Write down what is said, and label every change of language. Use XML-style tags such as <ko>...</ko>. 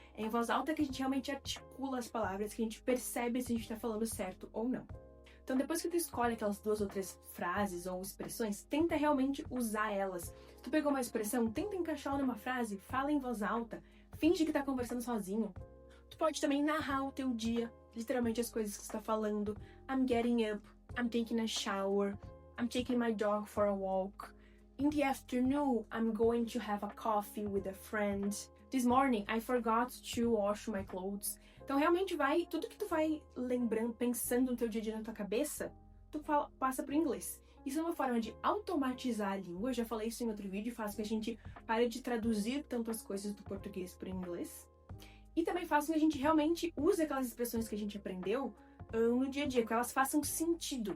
<pt>É em voz alta que a gente realmente articula as palavras, que a gente percebe se a gente está falando certo ou não. Então, depois que tu escolhe aquelas 2 ou 3 frases ou expressões, tenta realmente usar elas. Se tu pegou uma expressão, tenta encaixá-la numa frase, fala em voz alta, finge que tá conversando sozinho. Tu pode também narrar o teu dia, literalmente as coisas que você tá falando.</pt> <en>I'm getting up, I'm taking a shower, I'm taking my dog for a walk. In the afternoon, I'm going to have a coffee with a friend. This morning, I forgot to wash my clothes.</en> <pt>Então, realmente tudo que tu vai lembrando, pensando no teu dia a dia na tua cabeça, passa pro inglês. Isso é uma forma de automatizar a língua, eu já falei isso em outro vídeo, faz com que a gente pare de traduzir tanto as coisas do português para o inglês. E também faz com que a gente realmente use aquelas expressões que a gente aprendeu no dia a dia, que elas façam sentido.</pt>